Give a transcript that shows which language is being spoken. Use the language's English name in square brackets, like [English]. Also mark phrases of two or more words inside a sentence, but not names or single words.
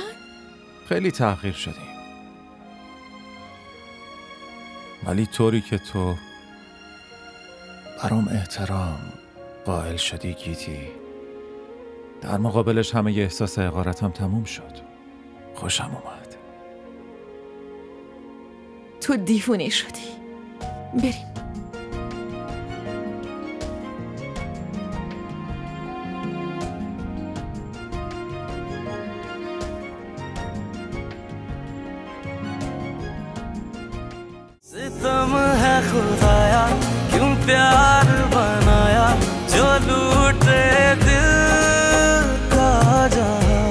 [Persian] خیلی تحقیر شدیم، ولی طوری که تو برام احترام قائل شدی گیتی، در مقابلش همه ی احساس حقارتم تموم شد. خوشم اومد. تو دیوونه شدی. بریم. [Hindi] सितम है खुदाया क्यों प्यार बनाया जो लूटे दिल का जा